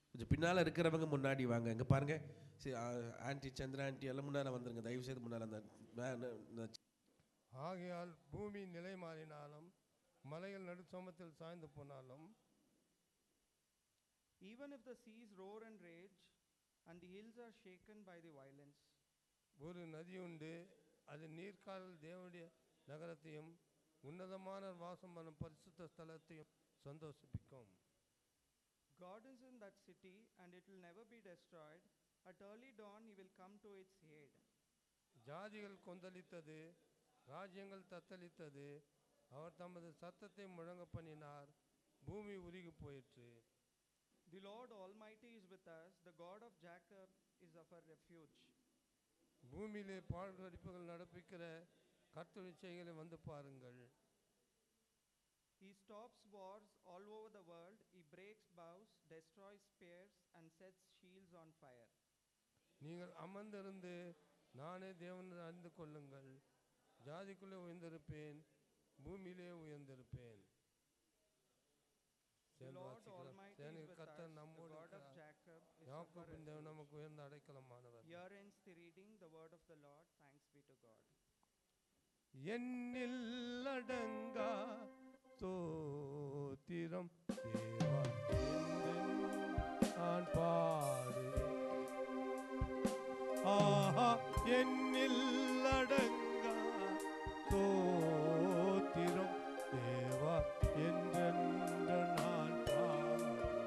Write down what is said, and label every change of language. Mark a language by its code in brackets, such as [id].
[ta] பின்னால் இருக்கிறவங்க முன்னாடி வாங்க. இங்கே பாருங்க, ஆன்டி சந்திரா ஆன்டி எல்லாம் முன்னால் வந்துருங்க. தயவு செய்து முன்னால். அந்த ஆகையால் பூமி நிலை மாறினாலும் மலைகள் நடுச்சமத்தில் சாய்ந்து போனாலும், [en] even if the seas roar and rage and the hills are shaken by the violence, [ta] ஒரு நதி உண்டு, அது நீர்க்கால் தேவனுடைய நகரத்தையும் உன்னதமான வாசம் பண்ணும் பரிசுத்த ஸ்தலத்தையும் சந்தோஷிப்பிக்கும். [en] God is in that city and it will never be destroyed. At early dawn he will come to its aid. [ta] ஜாதிகள் கொந்தளித்தது, ராஜ்யங்கள் தத்தளித்தது, அவர் தமது சத்தத்தை முழங்க பண்ணினார், பூமி உருகி போயிற்று. [en] The Lord Almighty is with us, the God of Jacob is our refuge. [ta] பூமியிலே பாழ்கடிப்புகள் நடப்பிக்கிற கர்த்தருடைய செய்கைகளை வந்து பாருங்கள். [en] He stops wars all over the world. He breaks bows, destroys spears and sets shields on fire. [ta] நீங்கள் அமர்ந்திருந்து நானே தேவன் அறிந்து கொள்ளுங்கள். ஜாதிக்குள்ளே உயர்ந்திருப்பேன், பூமியிலே உயர்ந்திருப்பேன். [en] The Lord Almighty is with us, the God of Jacob is our refuge. [ta] நமக்கு உயர்ந்த அடைக்கலமானவர். [en] Here ends the reading, the word of the Lord. Thanks be to God. [ta] என்னில் அடங்கா ஸ்தோத்திரம் தேவா என்று நான் பாடுவேன். ஆஹா, என்னில் அடங்கா ஸ்தோத்திரம் தேவா என்றென்று நான் பாடுவேன்.